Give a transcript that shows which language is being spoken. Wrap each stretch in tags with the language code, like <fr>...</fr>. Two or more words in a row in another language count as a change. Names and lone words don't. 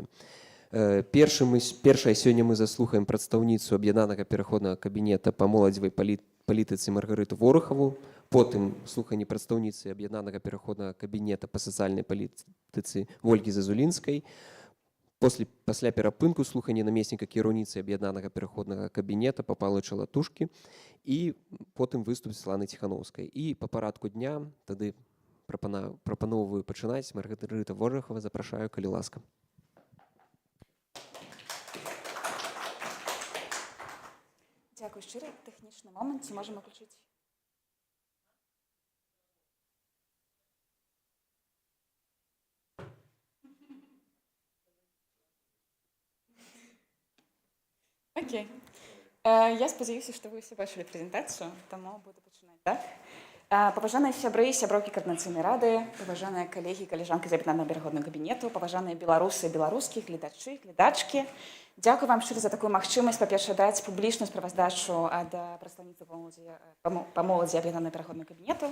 <be>Першая сёння мы заслухаем прадстаўніцу аб'яднанага пераходнага кабінета па моладзевай палітыцы Маргарыту Ворахаву, потым слуханне прадстаўніцы аб'яднанага пераходнага кабінета па сацыяльнай палітыцы Вольгі Зазулінскай, пасля перапынку слуханне намесніка кіраўніцы аб'яднанага пераходнага кабінета па Павлы Чалатушкі і потым выступ Светланы Ціханаўскай. І па парадку дня тады прапаноўваю пачынаць. Маргарыта Ворахава, запрашаю, калі ласка.</be> <uk>Дякую щиро. Технічний момент. Чи можемо включити? Окей. Я сподіваюся, що ви всі бачили презентацію, тому буду починати, так?</uk> <be>Паважаныя сябры і сяброўкі каардынацыйнай рады, паважаныя калегі і калежанкі з аб'яднанага пераходнага кабінету, паважаныя беларусы і беларускія гледачы, гледачкі. Дзякую вам шчыра за такую магчымасць, па-першае, даць публічную справаздачу ад прадстаўніцы па моладзі аб'яднанага пераходнага кабінету.</be>